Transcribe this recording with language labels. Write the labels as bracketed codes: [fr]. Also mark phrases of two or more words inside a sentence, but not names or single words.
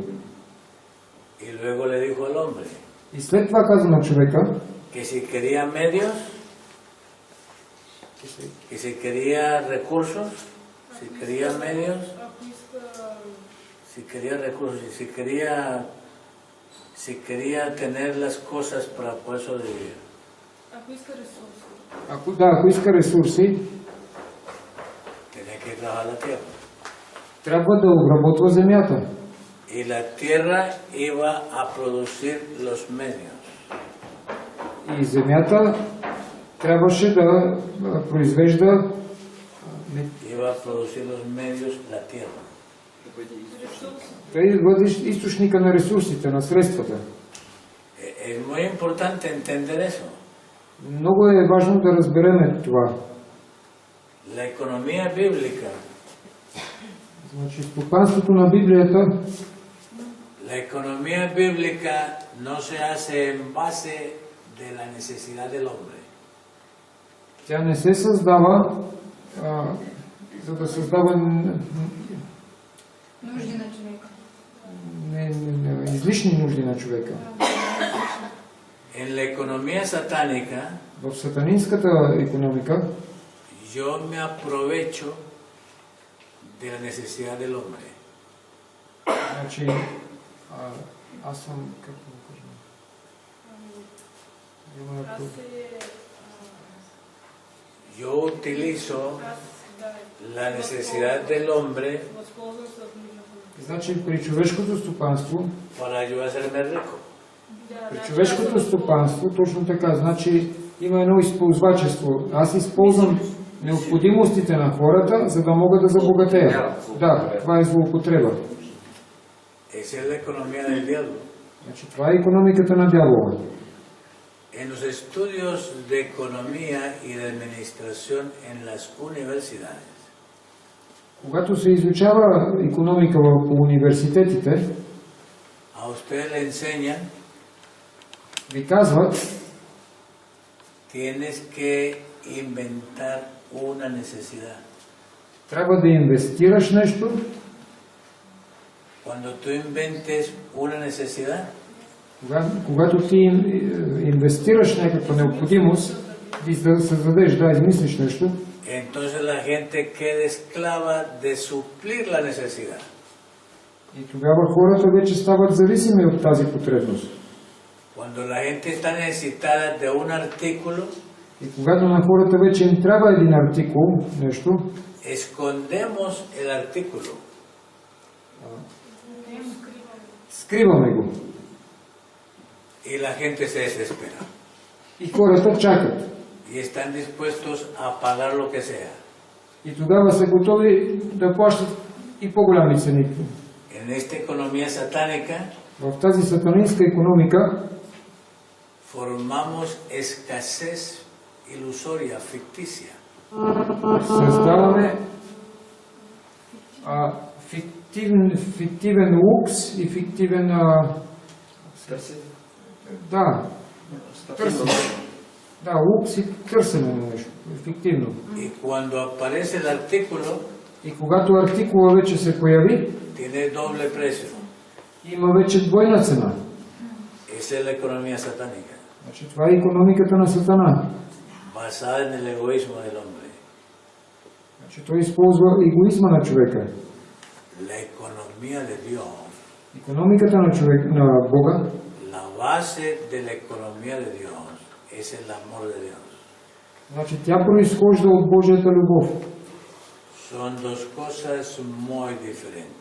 [es] Y luego le dijo al hombre [bg] И след това каза на човека, [es] que si quería medios, que si quería recursos, si quería medios, si quería recursos y si quería tener las cosas para poder sobrevivir. [bg] ако иска ресурси, [es] Tenía que trabajar la tierra. [bg] трябва да обработва земята. [es] Y la tierra iba a producir los medios. [bg] И земята трябваше да произвежда [es] Iba a producir los medios la tierra. [bg] да бъде източника на ресурсите, на средствата. [es] Es muy importante entender eso. [bg] Много е важно да разбереме това. [es] La economía bíblica, [bg] Значи стопанството на Библията, [es] la economía bíblica no se hace en base de la necesidad del hombre. [bg] тя не се създава за да създава Нужди на човека. излишни нужди на човека. [es] En la economía satánica, [bg] В сатанинската икономика [es] yo me aprovecho de la necesidad del hombre. [bg] значи аз съм как да го кажа? [es] Yo utilizo la necesidad del hombre [bg] Значи при човешкото стопанство, [es] para yo hacerme rico. [bg] при човешкото стопанство точно така, значи има едно използвачество. Аз използвам необходимостите на хората, за да мога да забогатея. Да, това е злоупотреба. [es] Esa es la economía del diablo. [bg] Значи това е икономиката на дявола. [es] En los estudios de economía y de administración en las universidades, [bg] Когато се изучава икономика по университетите, [es] a usted le enseñan, [bg] ви казват, [es] tienes que inventar una necesidad. [bg] трябва да инвестираш нещо. [es] Cuando tú inventes una necesidad, [bg] Когато ти инвестираш някаква необходимост, ти да създадеш, да измислиш нещо, [es] entonces la gente queda esclava de suplir la necesidad. [bg] и тогава хората вече стават зависими от тази потребност. [es] Cuando la gente está necesitada de un artículo, [bg] И когато на хората вече им трябва един артикул, нещо, [es] escondemos el artículo. [bg] скриваме го. [es] Y la gente se desespera. [bg] И хората чакат. [es] Y están dispuestos a pagar lo que sea. [bg] И тогава са готови да плащат и по-голями цени. [es] En esta economía satánica [bg] В тази сатанинска икономика [es] formamos escasez ilusoria, ficticia. [bg] създаваме фиктивен лукс и фиктивен търсене. Да, лукс и търсене на нещо. Фиктивно. [es] Y cuando aparece el artículo, [bg] И когато артикула вече се появи, [es] tiene doble precio. [bg] има вече двойна цена. [es] Esa es la economía satánica, [bg] Значи това е икономиката на Сатана. [es] basada en el egoísmo del hombre. [bg] Значи той използва егоизма на човека. [es] La economía de Dios, [bg] Икономиката на Бога, [es] la base de la economía de Dios es el amor de Dios. [bg] Значи тя произхожда от Божията любов. [es] Son dos cosas muy diferentes.